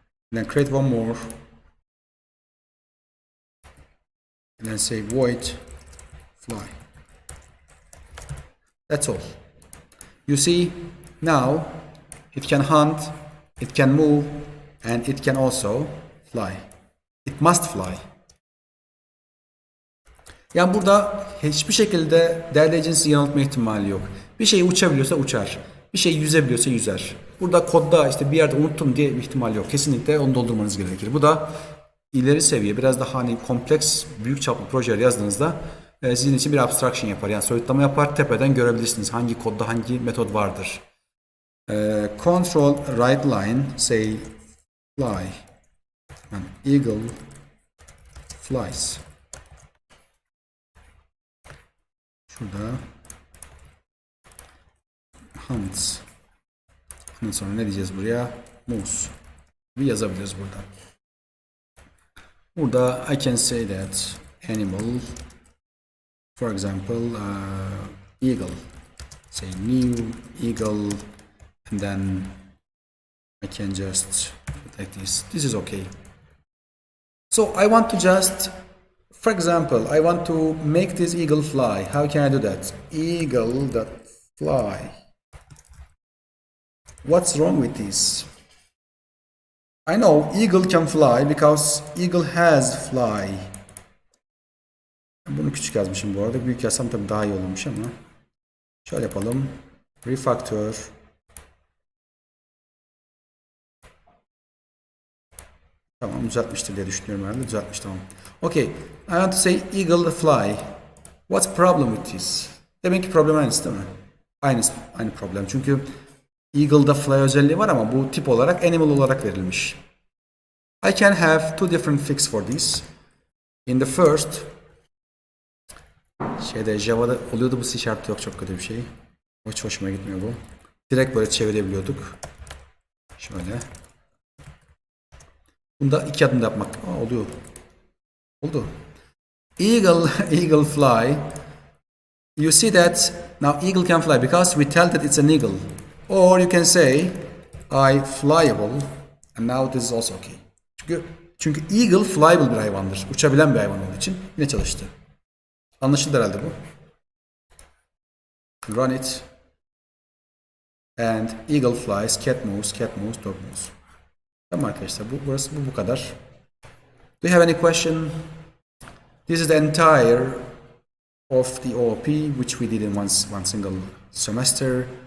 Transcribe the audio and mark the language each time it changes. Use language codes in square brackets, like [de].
[en] And then create one more, and then say void fly. That's all. You see, now it can hunt, it can move, and it can also fly. It must fly. [tr] Yani burada hiçbir şekilde derleyicinin yanıltma ihtimali yok. Bir şey uçabiliyorsa uçar. Bir şey yüzebiliyorsa yüzer. Burada kodda işte bir yerde unuttum diye bir ihtimal yok. Kesinlikle onu doldurmanız gerekir. Bu da ileri seviye, biraz daha hani kompleks, büyük çaplı projeler yazdığınızda sizin için bir abstraction yapar. Yani soyutlama yapar, tepeden görebilirsiniz hangi kodda hangi metod vardır. [en] Control right line, say fly, and eagle flies. [tr] Şurada hunts. Ondan sonra ne diyeceğiz buraya? Moves. Bir yazabiliriz burada. Burada [en] I can say that animal, for example, eagle. Say new eagle, and then I can just put like this. This is okay. So I want to just, for example, I want to make this eagle fly. How can I do that? Eagle that fly. What's wrong with this? I know eagle can fly because eagle has fly. [tr] Bunu küçük yazmışım bu arada. Büyük yazsam tabii daha iyi olurmuş ama. Şöyle yapalım. Refactor. Tamam, düzeltmiştir diye düşünüyorum herhalde. Düzeltmiş, tamam. [en] Okay. I want to say eagle fly. What's problem with this? [tr] Demek ki problem aynısı değil mi? Aynı problem. Çünkü eagle'da fly özelliği var ama bu tip olarak animal olarak verilmiş. [en] I can have two different fix for this. In the first, [tr] Java'da oluyordu, bu C# yok, çok kötü bir şey. Hiç hoşuma gitmiyor bu. Direkt böyle çevirebiliyorduk. Şöyle. Bunda 2 adımda yapmak oluyor. Oldu. Eagle fly. [en] You see that now eagle can fly because we tell that it's an eagle. Or you can say I flyable, and now this is also okay. [tr] Çünkü eagle flyable bir hayvandır. Uçabilen bir hayvan olduğu için yine çalıştı. Anlaşıldı herhalde bu. [en] Run it. And eagle flies, cat moves, dog moves. [tr] Tamam arkadaşlar, bu kadar. [en] Do you have any question? This is the entire of the OOP which we did in one single semester.